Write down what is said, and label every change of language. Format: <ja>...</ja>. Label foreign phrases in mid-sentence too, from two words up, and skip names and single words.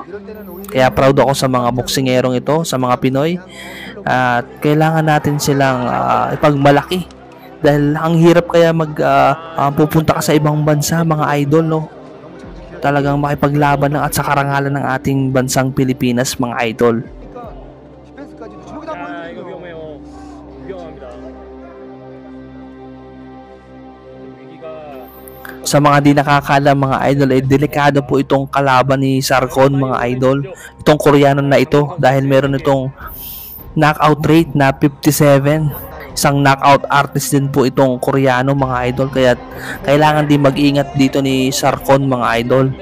<tl>Kaya proud ako sa mga boksingerong ito, sa mga Pinoy. At kailangan natin silang ipagmalaki. Dahil ang hirap kaya pupunta ka sa ibang bansa mga idol, no? Talagang makipaglaban at sa karangalan ng ating bansang Pilipinas mga idol.</tl> <ko>이거 위험해요. 위험합니다.</ko> <tl>Sa mga di nakakaalam mga idol, delikado po itong kalaban ni Sarkon mga idol. Itong Koreano na ito dahil meron itong</tl> <en>knockout rate</en> <tl>na 57. Isang</tl> <en>knockout artist</en> <tl>din po itong Koreano mga idol, kaya kailangan din mag-ingat dito ni Sarkon mga idol.</tl>